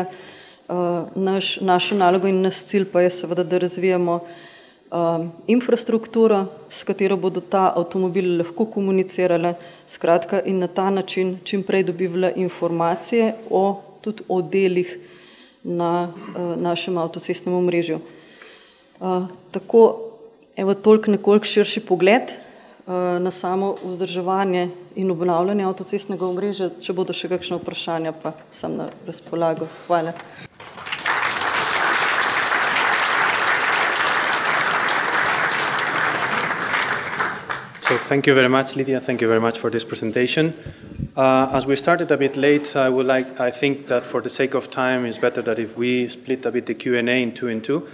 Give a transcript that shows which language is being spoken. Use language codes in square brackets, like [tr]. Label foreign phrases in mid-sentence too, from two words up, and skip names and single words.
[sl] Naša naloga in naš cilj pa je seveda, da razvijamo infrastrukturo, s katero bodo ta avtomobili lahko komunicirali, skratka, in na ta način čim prej dobivali informacije tudi o delih na našem avtocestnem omrežju. Tako, evo toliko nekoliko širši pogled na samo vzdrževanje in obnavljanje avtocestnega omrežja. Če bodo še kakšne vprašanja, pa sem na razpolago. Hvala. [en] So thank you very much, Lidija. Thank you very much for this presentation. As we started a bit late, I think that for the sake of time, it's better that if we split a bit the Q&A in two and two.